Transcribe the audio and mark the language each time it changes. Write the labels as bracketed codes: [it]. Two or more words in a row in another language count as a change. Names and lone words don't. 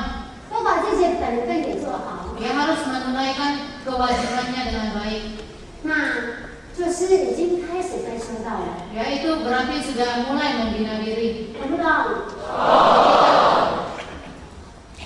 [zh] 都把这些本分给做好， [id] dia harus menunaikan kewajibannya dengan baik. [zh] 那就是已经开始在修道了， [id] Ya, itu berarti sudah mulai membina diri. [zh] 懂不懂？